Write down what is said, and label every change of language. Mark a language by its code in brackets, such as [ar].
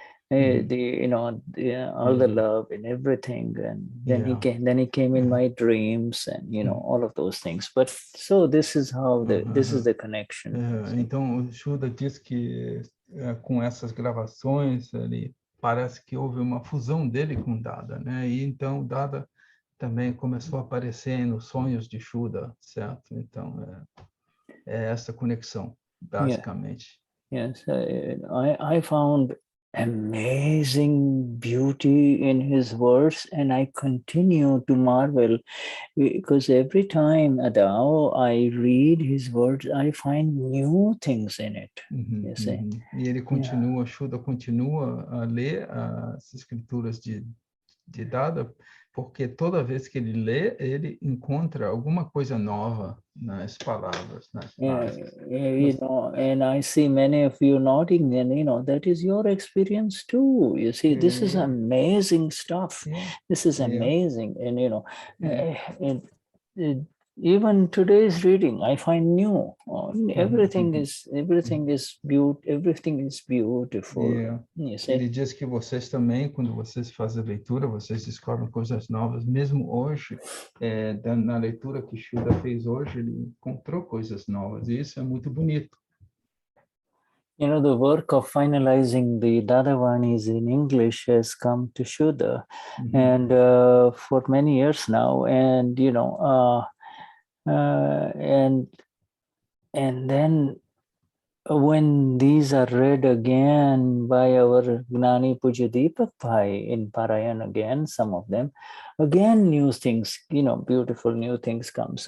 [en] All the love and everything, and then he came in my dreams, and all of those things. But so this is how this is the connection. [pt] Então o Shuddha diz que com essas gravações ele parece que houve uma fusão dele com Dada, né? E então Dada também começou a aparecer nos sonhos de Shuddha, certo? Então é essa conexão, basicamente. [en] Yes, I found amazing beauty in his words, and I continue to marvel, because every time I read his words, I find new things in it. You see? [pt] E ele continua, Shuddha continua a ler as escrituras de Dada, porque toda vez que ele lê, ele encontra alguma coisa nova nas palavras, nas frases. [en] And I see many of you nodding, and that is your experience too. You see, this is amazing stuff. This is amazing, and even today's reading, I find new. Everything is beautiful. [pt] Ele diz que vocês também, quando vocês fazem a leitura, vocês descobrem coisas novas. Mesmo hoje, na leitura que Shuddha fez hoje, ele encontrou coisas novas. E isso é muito bonito. [en] You know, the work of finalizing the Dadavanis in English has come to Shuddha, and for many years now, and you know, and then when these are read again by our Gnani Puja Deepak Bhai in Parayan again, some of them, again new things, you know, beautiful new things come.